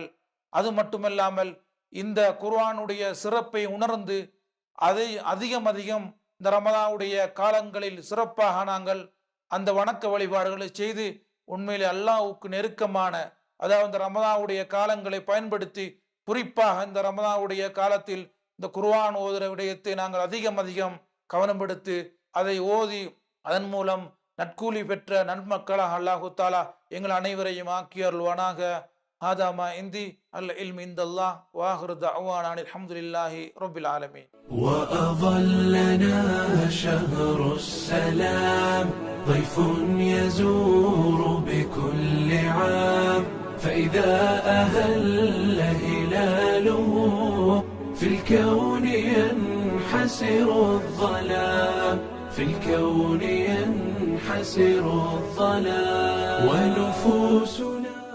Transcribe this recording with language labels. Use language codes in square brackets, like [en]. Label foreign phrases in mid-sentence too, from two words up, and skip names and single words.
[ta] அது மட்டுமல்லாமல் இந்த குர்ஆனுடைய சிறப்பை உணர்ந்து அதை அதிகம் இந்த ரமதானுடைய காலங்களில் சிறப்பாக நாங்கள் அந்த வணக்க வழிபாடுகளை செய்து உண்மையிலே அல்லாஹ்வுக்கு நெருக்கமான, அதாவது இந்த ரமதானுடைய காலங்களை பயன்படுத்தி குறிப்பாக இந்த ரமதானுடைய காலத்தில் இந்த குர்ஆன் ஓதுற விடயத்தை நாங்கள் அதிகம் கவனம் எடுத்து அதை ஓதி அதன் மூலம் நற்கூலி பெற்ற நன்மக்களாக [ar] الله تعالى [ta] எங்கள் அனைவரையும் ஆக்கி அருள்வானாக. [ar] هذا ما عندي العلم عند الله واخر دعوانا الحمد لله رب العالمين. وأظلنا شهر السلام ضيف يزور بكل عام، فإذا أهل هلاله في الكون ينحسر الظلام، في الكون ينحسر الظلام، ونفوسنا